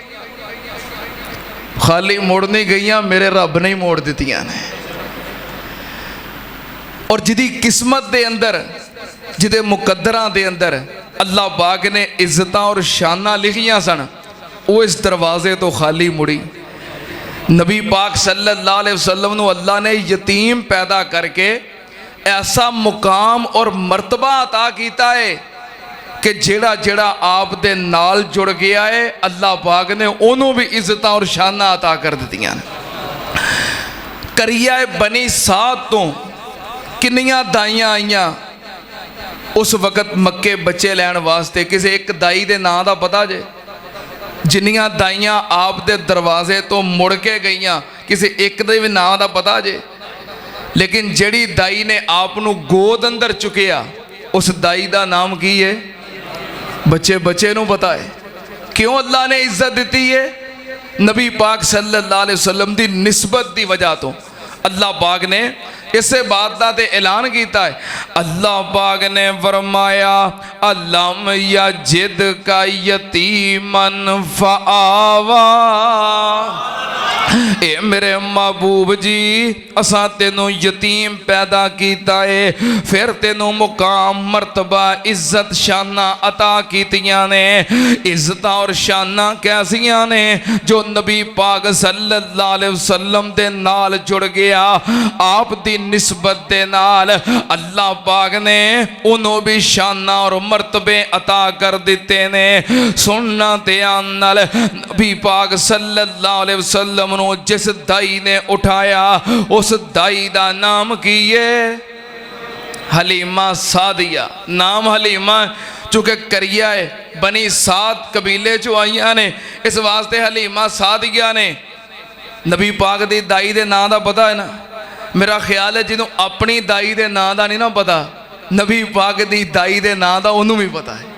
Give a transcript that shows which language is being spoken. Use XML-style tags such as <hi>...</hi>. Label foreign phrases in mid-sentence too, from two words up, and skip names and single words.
<pa>خالی مڑ نہیں گئیاں، میرے رب نے ہی موڑ دتیاں نے. اور جدی قسمت دے اندر، جدے مقدراں دے اندر اللہ پاک نے عزت اور شاناں لکھیاں سن، وہ اس دروازے تو خالی مڑی. نبی پاک</pa> <ar>صلى الله عليه وسلم</ar> <pa>نوں اللہ نے یتیم پیدا کرکے ایسا مقام اور مرتبہ عطا کیا ہے کہ جیہڑا جیہڑا آپ دے نال جڑ گیا ہے، اللہ پاک نے انہوں نے بھی عزت اور شاناں عطا کر دتیاں. قریہ بنی سعد تو کنیاں دائیاں آئیاں، اس وقت مکے بچے لین واسطے کسی اک دائی دے ناں دا پتا جے? جنیاں دائیاں آپ دے دروازے تو مڑ کے گئیاں کسی اک دے بھی ناں دا پتا جے? لیکن جیہڑی دائی نے آپ نوں گود اندر چکیا اس دائی دا نام کی ہے? بچے بچے نوں پتا ہے. کیوں اللہ نے عزت دی ہے? نبی پاک</pa> <ar>صلى الله عليه وسلم</ar> <pa>دی نسبت دی وجہ تو اللہ پاک نے اسے بات کا تو اعلان کیا ہے. اللہ پاک نے فرمایا</pa> <ar>ألم يجدك يتيما فآوى.</ar> <pa>اے میرے محبوب جی اساں تینوں یتیم پیدا کیا ہے، فیر تینوں مقام مرتبہ عزت شاناں عطا کیتیاں نے. عزت اور شاناں کیسیاں نے؟ جو نبی پاک</pa> <ar>صلى الله عليه وسلم</ar> <pa>دے نال جڑ گیا، آپ دی نسبت دے نال اللہ پاک نے انہوں بھی شاناں اور مرتبے عطا کر دتے نے. سننا دھیان نال، نبی پاک</pa> <ar>صلى الله عليه وسلم</ar> <pa>نوں جس دائی نے اٹھایا اس دائی دا نام کی ہے? حلیمہ سعدیہ. نام حلیمہ چونکہ قریہ ہے، بنی سعد قبیلے چو آئیاں نے، اس واسطے حلیمہ سعدیہ نے. نبی پاک دی دائی دے ناں دا پتا ہے نا؟ میرا خیال ہے جنہوں اپنی دائی دے ناں دا نہیں نا پتا، نبی پاک دی دائی دے ناں دا انہوں بھی پتا ہے.</pa>